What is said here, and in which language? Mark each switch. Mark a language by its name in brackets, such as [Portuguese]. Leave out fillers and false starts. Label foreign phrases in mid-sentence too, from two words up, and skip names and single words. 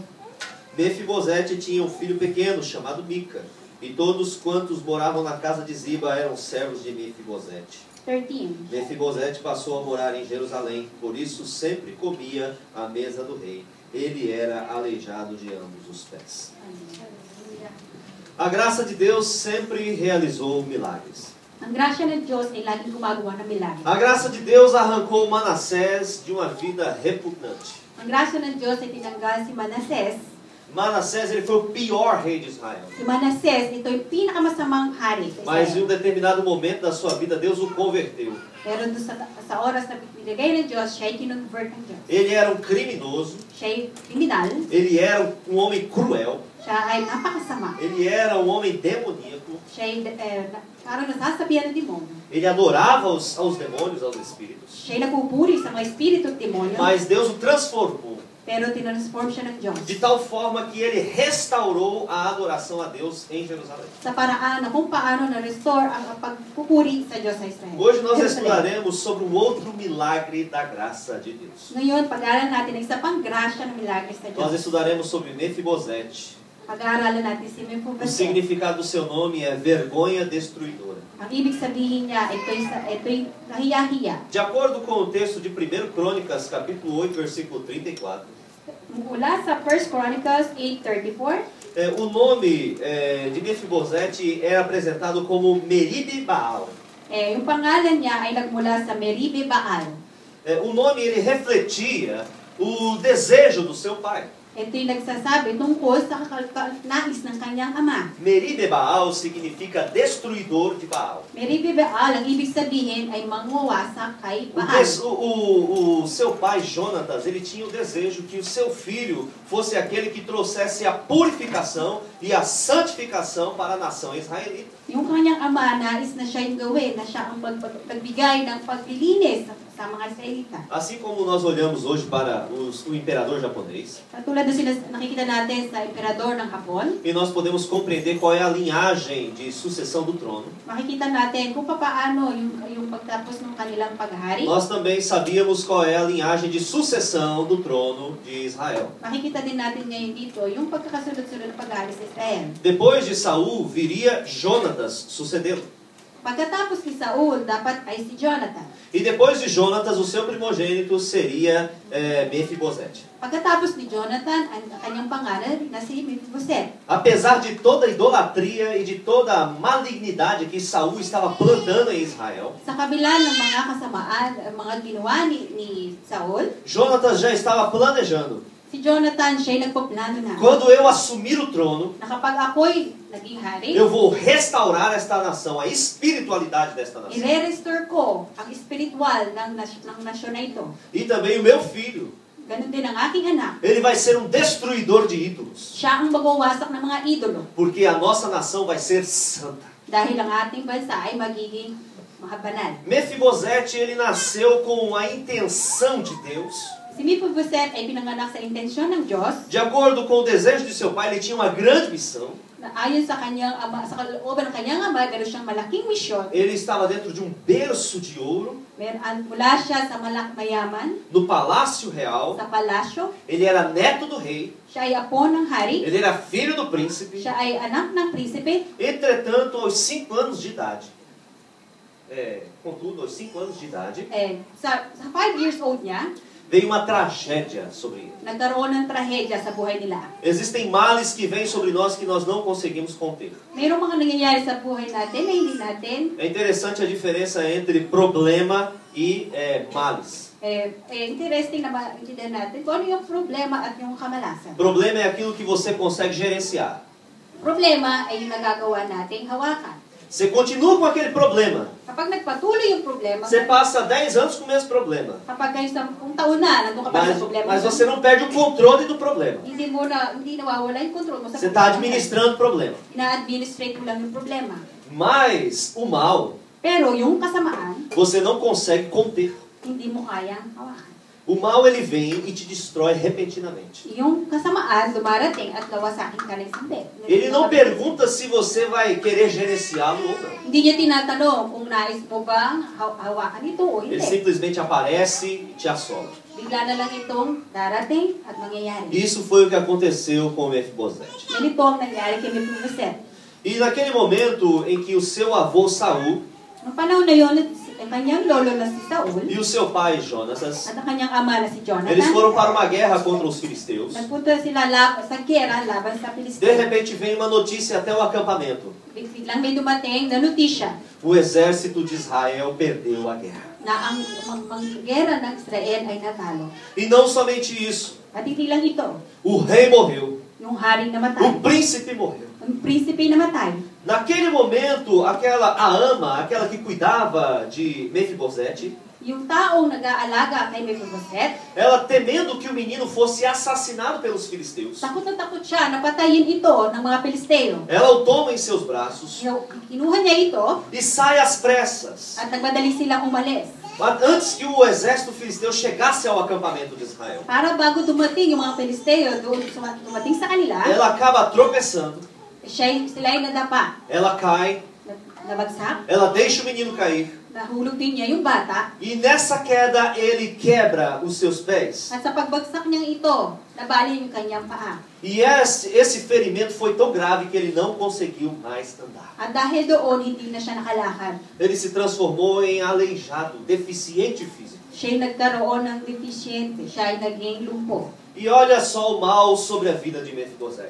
[Portuguese] Mefibosete tinha um filho pequeno chamado Mica, e todos quantos moravam na casa de Ziba eram servos de Mefibosete. 13. Mefibosete passou a morar em Jerusalém, por isso sempre comia à mesa do rei. Ele era aleijado de ambos os pés. A graça de Deus sempre realizou milagres. [Filipino] Ang grasya ng Diyos ay laging gumagawa ng milagro. [Portuguese] A graça de Deus arrancou Manassés de uma vida repugnante. [Filipino] Ang grasya ng Diyos ay tinanggal si Manassés. [Portuguese] Manassés, ele foi o pior rei de Israel. [Filipino] Si Manassés, ito yung pinakamasamang hari sa [Portuguese] Mas em um Israel. determinado momento da sua vida, Deus o converteu. [Filipino] Pero doon sa oras na binigay ng Diyos, siya ay kinonvert ng Diyos. [Portuguese] Ele era um criminoso, [Filipino] Siya ay kriminal, [Portuguese] ele era um homem cruel, [Filipino] siya ay napakasama. [Portuguese] ele era um homem demoníaco, [Filipino] Siya ay parang nasasabihan ng demonyo. [Portuguese] ele adorava aos demônios, aos espíritos. [Filipino] Siya ay nagpupuri sa mga espiritu at demonyo. [Portuguese] Mas Deus o transformou [Filipino] Pero tinransform siya ng Diyos. [Portuguese] de tal forma que ele restaurou a adoração a Deus em Jerusalém. [Filipino] Sa paraan na kung paano na-restore ang pagpupuri sa Diyos sa Israel. [Portuguese] Hoje nós Jerusalem. estudaremos sobre um outro milagre da graça de Deus. [Filipino] Ngayon, pag-aaral natin ang isa pang grasya ng milagres sa [Portuguese] Nós [Filipino] Diyos. [Portuguese] estudaremos sobre Mefibosete. [Filipino] Pag-aaralan natin si [Portuguese] O Mephibosheth. significado do seu nome é vergonha destruidora. [Filipino] Ang ibig sabihin niya, ito'y nahiya-hiya. [Portuguese] De acordo com o texto de 1 Crônicas, capítulo 8, versículo 34, [Filipino] Mula sa 1 Chronicles 8:34, [Portuguese] O nome de Mefibosete era apresentado como Meribe Baal. [Filipino] Yung pangalan niya ay nagmula sa Meribe Baal. [Portuguese] O nome ele refletia o desejo do seu pai. [Filipino] Ito yung nagsasabi tungkol sa nais ng kanyang ama. [Portuguese] Meribe Baal significa destruidor de Baal. [Filipino] Meribe Baal, ang ibig sabihin ay mangwawasak kay Baal. [Portuguese] O seu pai Jonatas, ele tinha o desejo que o seu filho fosse aquele que trouxesse a purificação e a santificação para a nação israelita. [Filipino] Yung kanyang ama, nais na siya yung gawin, na siya ang pagbigay ng paglilinis sa mga Israelita. [Portuguese] Assim como nós olhamos hoje para o imperador japonês, [Filipino] Katulad na nakikita natin sa imperador ng Hapon, [Portuguese] e nós podemos compreender qual é a linhagem de sucessão do trono, [Filipino] makikita natin kung paano yung pagtapos ng kanilang paghari. [Portuguese] nós também sabíamos qual é a linhagem de sucessão do trono de Israel. [Filipino] Makikita din natin ngayon dito yung pagkakasunod-sunod ng paghari sa Israel. [Portuguese] Depois de Saul viria Jonatas sucedê-lo. [Filipino] Pagkatapos ni Saul, dapat ay si Jonathan. [Portuguese] E depois de Jonatas, o seu primogênito seria Mefibosete. [Filipino] Pagkatapos ni Jonathan, ang kanyang pangalan na si Mephibosheth. [Portuguese] Apesar de toda a idolatria e de toda a malignidade que Saul estava plantando em Israel, [Filipino] Sa kabila ng mga kasamaan, mga ginawa ni Saul, [Portuguese] Jonatas já estava planejando. [Filipino] si Jonathan siya'y nagpaplano na. [Portuguese] Quando eu assumir o trono, [Filipino] Na kapag ako'y naging hari, [Portuguese] eu vou restaurar esta nação, a espiritualidade desta nação. [Filipino] i-restore ko ang espiritual ng nasyon na ito. [Portuguese] E também o meu filho, [Filipino] Ganon din ang aking anak. [Portuguese] ele vai ser um destruidor de ídolos, [Filipino] Siya ang magwawasak ng mga idolo. [Portuguese] porque a nossa nação vai ser santa. [Filipino] Dahil ang ating bansa ay magiging mahabanal. [Portuguese] Mefibosete, ele nasceu com a intenção de Deus. [Filipino] Si Mephibosheth ay pinanganak sa intensyon ng Diyos, [Portuguese] De acordo com o desejo de seu pai, ele tinha uma grande missão. [Filipino] na ayon sa kanyang ama, sa kalooban ng kanyang ama, meron siyang malaking misyon. [Portuguese] Ele estava dentro de um berço de ouro, [Filipino] Mula siya sa mayaman, [Portuguese] no palácio real. [Filipino] sa palasyo. [Portuguese] Ele era neto do rei, [Filipino] Siya ay apo ng hari. [Portuguese] ele era filho do príncipe. [Filipino] Siya ay anak ng prinsipe. [Portuguese] Entretanto, aos 5 anos de idade, contudo, aos 5 anos de idade, [Filipino] Sa 5 [English] years old [Filipino] niya, [Portuguese] veio uma tragédia sobre ele. [Filipino] nagkaroon ng trahedya sa buhay nila. [Portuguese] Existem males que vêm sobre nós que nós não conseguimos conter. [Filipino] Mayroong mga nangyayari sa buhay natin na hindi natin. [Portuguese] É interessante a diferença entre problema e males. [Filipino] Interesting na maintindihan natin kung ano yung problema at yung kamalasan. [Portuguese] Problema é aquilo que você consegue gerenciar. [Filipino] Problema ay yung nagagawa nating hawakan. [Portuguese] Você continua com aquele problema. [Filipino] Kapag nagpatuloy yung problema, [Portuguese] Você passa 10 anos com o mesmo problema. [Filipino] kapag kayo sa kung taon na, nandun ka pa sa problema, [Portuguese] Mas você não perde o controle do problema. [Filipino] hindi nawawala yung control mo sa [Portuguese] Você está administrando o problema. [Filipino] Ina-administrate mo lang yung problema. [Portuguese] Mas o mal, [Filipino] Pero yung kasamaan, [Portuguese] você não consegue conter. [Filipino] hindi mo kayang hawakan. [Portuguese] O mal ele vem e te destrói repentinamente. [Filipino] Yung kasamaan, dumarating at lawasakin ka ng sandali. [Portuguese] Ele não pergunta se você vai querer gerenciá-lo ou não. [Filipino] Hindi niya tinatanong kung nais mo bang hawakan ito o [Portuguese] Ele [Filipino] hindi. [Portuguese] simplesmente aparece e te assola. [Filipino] Bigla na lang itong darating at mangyayari. [Portuguese] Isso foi o que aconteceu com Mefibosete. [Filipino] Ganito ang nangyari kay Mephibosheth. [Portuguese] E naquele momento em que o seu avô Saul [Filipino] Noong panahon na yun, ang kanyang lolo na si Saul [Portuguese] e o seu pai Jonatas, [Filipino] at ang kanyang ama na si [Portuguese] eles Jonathan, foram para uma guerra contra os filisteus. [Filipino] nagpunta sila sa gera laban sa [Portuguese] De [Filipino] Pilisteo. [Portuguese] repente vem uma notícia até o acampamento. [Filipino] Biglang may dumating na notisya [Portuguese] O exército de Israel perdeu a guerra. [Filipino] na ang gera ng Israel ay natalo. [Portuguese] E não somente isso. [Filipino] At hindi lang ito, [Portuguese] O rei morreu. [Filipino] yung haring [Portuguese] O [Filipino] namatay, [Portuguese] príncipe morreu. [Filipino] ang prinsipe namatay. [Portuguese] Naquele momento, a ama, aquela que cuidava de Mefibosete, [Filipino] Yung taong nag-aalaga kay Mephibosheth, [Portuguese] ela temendo que o menino fosse assassinado pelos filisteus, [Filipino] takot na takot siya na patayin ito ng mga Pilisteo. [Portuguese] ela o toma em seus braços [Filipino] Kinuha niya ito [Portuguese] e sai às pressas, [Filipino] at nagmadali silang umalis. [Portuguese] antes que o exército filisteu chegasse ao acampamento de Israel. [Filipino] Para bago dumating yung mga Pilisteo, dumating sa kanila, [Portuguese] Ela acaba tropeçando, [Filipino] sila ay nadapa, [Portuguese] ela cai, [Filipino] nabagsak, [Portuguese] ela deixa o menino cair, [Filipino] nahulog din niya yung bata. [Portuguese] E nessa queda ele quebra os seus pés. [Filipino] At sa pagbagsak niyang ito, nabali yung kanyang paa. [Portuguese] E esse ferimento foi tão grave que ele não conseguiu mais andar. [Filipino] At dahil doon, hindi na siya nakalakad. [Portuguese] Ele se transformou em aleijado, deficiente físico. [Filipino] Siya nagkaroon ng deficiente. Siya ay naging lumpo. [Portuguese] E olha só o mal sobre a vida de Mefibosete.